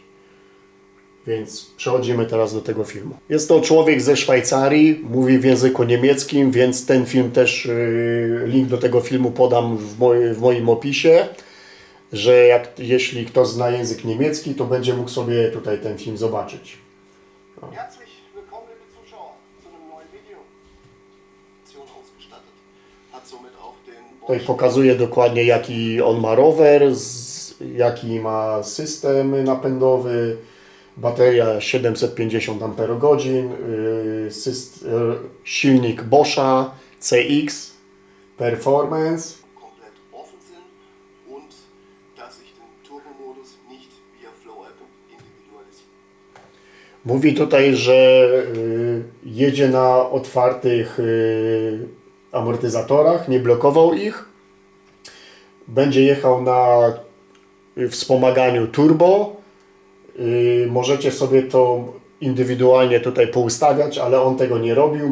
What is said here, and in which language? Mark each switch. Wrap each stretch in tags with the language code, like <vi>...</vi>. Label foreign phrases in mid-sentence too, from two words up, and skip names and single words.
<pl>Więc przechodzimy teraz do tego filmu. Jest to człowiek ze Szwajcarii, mówi w języku niemieckim, więc ten film też, link do tego filmu podam w moim opisie, że jeśli ktoś zna język niemiecki, to będzie mógł sobie tutaj ten film zobaczyć. No.</pl> <de>Herzlich willkommen, liebe Zuschauer, zu einem neuen Video. Ausgestattet. Hat somit auch den</de> <pl>Tutaj pokazuje dokładnie, jaki on ma rower, jaki ma system napędowy. Bateria 750 Ah, silnik Boscha CX Performance.</pl> <de>komplett offen sind und dass sich den Turbomodus nicht via Flow-App individualisiert.</de> <pl>Mówi tutaj, że jedzie na otwartych amortyzatorach, nie blokował ich. Będzie jechał na wspomaganiu turbo. Możecie sobie to indywidualnie tutaj poustawiać, ale on tego nie robił.</pl>